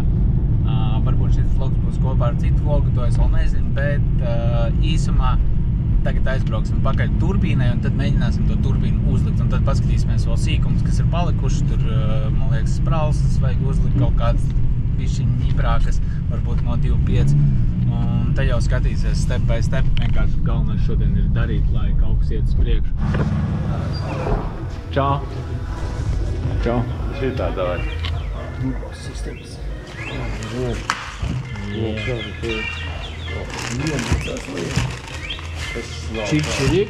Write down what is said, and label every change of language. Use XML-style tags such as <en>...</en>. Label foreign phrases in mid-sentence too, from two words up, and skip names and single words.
<lv>Varbūt šis vlogs būs kopā ar citu vlogu, to es vēl nezinu, bet īsumā tagad aizbrauksim pakaļ turbīnai un tad mēģināsim to turbīnu uzlikt. Un tad paskatīsimies vēl sīkums, kas ir palikuši. Tur, man liekas, spralsas vajag uzlikt kaut kādas bišķiņi ņiprākas, varbūt no 2.5. Un te jau skatīsies</lv> <en>step by step.</en> <lv>Vienkārši galvenais šodien ir darīt, lai kaut kas iet uz priekšu. Čau. Čau. Šitā, davai. Sistēmas. Čik.</lv>